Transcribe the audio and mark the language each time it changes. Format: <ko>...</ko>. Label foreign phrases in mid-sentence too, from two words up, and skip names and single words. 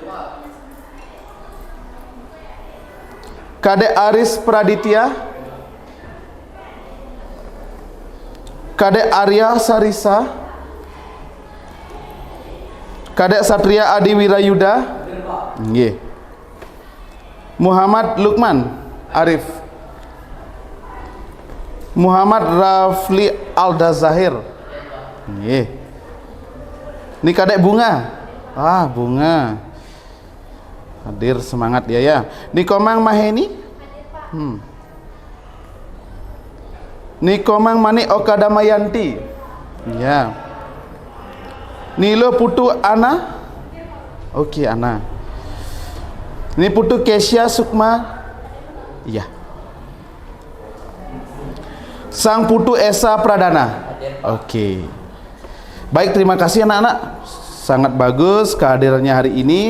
<id>Kadek Aris Praditya. Kadek Arya Sarisa. Kadek Satria Adi Wirayuda. Nggih. Muhammad Lukman Arif. Muhammad Rafli Alda Zahir. Nggih. Ini Kadek Bunga. Bunga. Hadir, semangat dia ya. Nikomang Maheni. Nikomang Mani Okadamayanti. Ya. Nilo Putu Ana. Oke, Ana. Ini Putu Kesya Sukma. Iya. Sang Putu Esa Pradana. Oke. Baik, terima kasih anak-anak. Sangat bagus kehadirannya hari ini.</id>